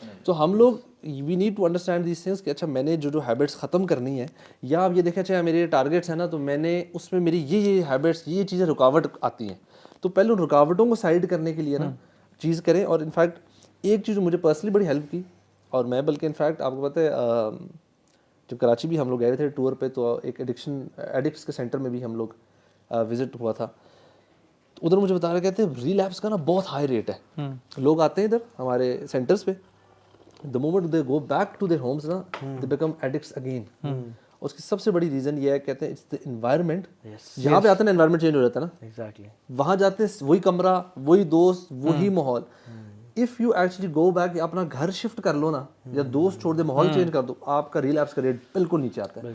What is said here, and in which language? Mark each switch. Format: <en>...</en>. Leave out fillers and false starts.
<ur>تو ہم لوگ</ur> <en>we need to understand these things</en> <ur>کہ اچھا میں نے جو ہیبٹس ختم کرنی ہے, یا آپ یہ دیکھیں اچھا میرے ٹارگیٹس ہیں نا, تو میں نے اس میں میری یہ ہیبٹس, یہ چیزیں رکاوٹ آتی ہیں, تو پہلے ان رکاوٹوں کو سائڈ کرنے کے لیے نا چیز کریں. اور انفیکٹ ایک چیز جو مجھے پرسنلی بڑی ہیلپ کی, اور میں بلکہ انفیکٹ آپ کو پتہ ہے جب کراچی بھی ہم لوگ گئے تھے ٹور پہ, تو ایک ایڈکٹس کے سینٹر میں بھی ہم لوگ وزٹ ہوا تھا. ادھر مجھے بتا رہے کہتے ہیں ریلیپس کا نا بہت ہائی ریٹ ہے. لوگ آتے ہیں ادھر ہمارے سینٹرز پہ,</ur> <en>the moment they go back to their homes نا, they become addicts again.</en> <ur>اس کی سب سے بڑی ریزن یہ ہے, کہتے ہیں</ur> <en>it's the environment.</en> <ur>یہاں پہ آتے ہیں انوائرمنٹ چینج ہو جاتا ہے نا,</ur> <en>exactly,</en> <ur>وہاں جاتے ہیں وہی کمرہ, وہی دوست, وہی ماحول.</ur> <en>if you actually go back,</en> <ur>اپنا گھر شفٹ کر لو نا, یا دوست چھوڑ دے, ماحول چینج کر دو, آپ کا ریلیپس کا ریٹ بالکل نیچے آتا ہے.</ur>